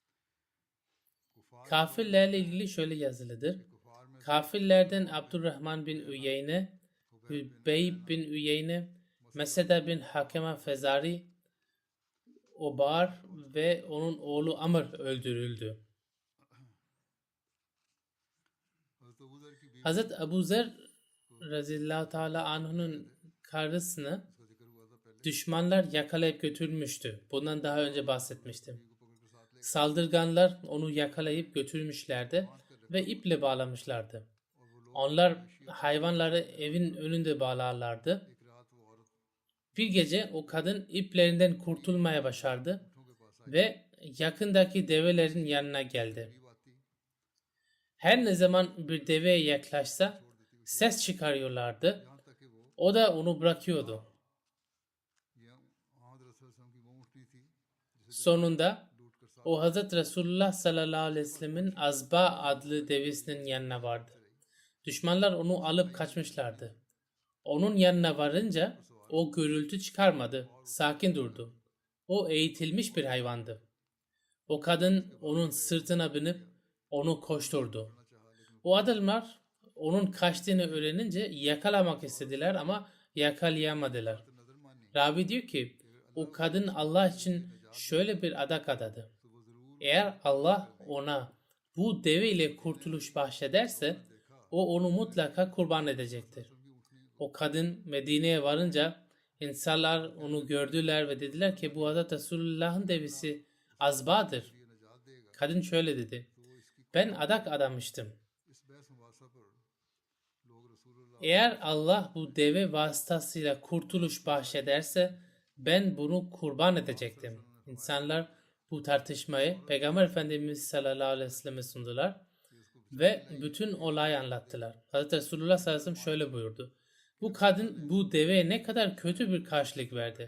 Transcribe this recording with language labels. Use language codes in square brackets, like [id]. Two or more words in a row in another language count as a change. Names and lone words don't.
[tr] Kafirlerle ilgili şöyle yazılıdır. Kafirlerden Abdurrahman bin Üyeyne, Hübeyb bin Üyeyne, Meseda bin Hakema Fezari, Obar ve onun oğlu Amr öldürüldü. [ur] حضرت ابو ذر کی بیوی [tr] Hazret Abu Zer [ar] رضي الله تعالى عنه'ın [tr] karısını [ur] کا ذکر ہوا تھا پہلے, [tr] düşmanlar yakalayıp götürmüştü. Bundan daha önce bahsetmiştim. [ur] کو پکڑ کر ساتھ لے [tr] Saldırganlar onu yakalayıp götürmüşlerdi ve iple bağlamışlardı. Onlar hayvanları evin önünde bağlarlardı. [ur] ایک رات وہ عورت [tr] Bir gece o kadın iplerinden kurtulmaya başardı [ur] کے پاس آئی, [tr] ve yakındaki develerin yanına geldi. [ur] قریب آتی, [tr] Her ne zaman bir deveye yaklaşsa ses çıkarıyorlardı. [ur] یہاں تک کہ وہ [tr] O da onu bırakıyordu. [ur] یہ حضرت رسول [ar] صلى الله عليه وسلم [ur] کی وہ اونٹنی تھی جسے [tr] Sonunda [ur] لوٹ کر ساتھ [tr] o Hazret Resulullah [ar] صلى الله عليه وسلم [tr] Azba adlı devesinin yanına vardı. Düşmanlar onu alıp kaçmışlardı. Onun yanına varınca o gürültü çıkarmadı, sakin durdu. O eğitilmiş bir hayvandı. O kadın onun sırtına binip onu koşturdu. O adamlar onun kaçtığını öğrenince yakalamak istediler ama yakalayamadılar. [ur] نذر مانی [tr] Rabi diyor ki o kadın Allah için şöyle bir adak adadı. Eğer Allah ona bu deve ile kurtuluş bahşederse o onu mutlaka kurban edecektir. O kadın Medine'ye varınca insanlar onu gördüler ve dediler ki bu Hazreti Resulullah'ın devesi Azba'dır. [ur] یہ نجات دے گا, [tr] Kadın şöyle dedi. Ben adak adamıştım. [ur] اس بحث مباحثہ پر لوگ رسول اللہ [tr] Eğer Allah bu deve vasıtasıyla kurtuluş bahşederse ben bunu kurban edecektim. İnsanlar bu tartışmayı Peygamber Efendimiz [ar] صلى الله عليه وسلم [tr] sundular ve bütün olayı anlattılar. Hazreti Resulullah [ar] صلى الله عليه وسلم [tr] şöyle buyurdu. Bu kadın bu deveye ne kadar kötü bir karşılık verdi.